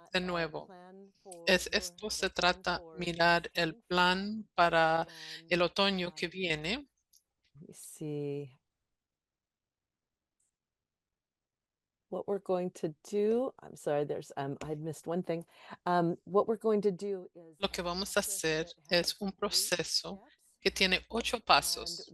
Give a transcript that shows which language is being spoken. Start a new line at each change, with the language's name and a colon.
Spanish: De nuevo, esto se trata mirar el plan para el otoño que viene.
English: Let me see. What we're going to do, I'm sorry, I'd missed one thing. What we're going to do is
Spanish: Lo que vamos a hacer es un proceso que tiene 8 pasos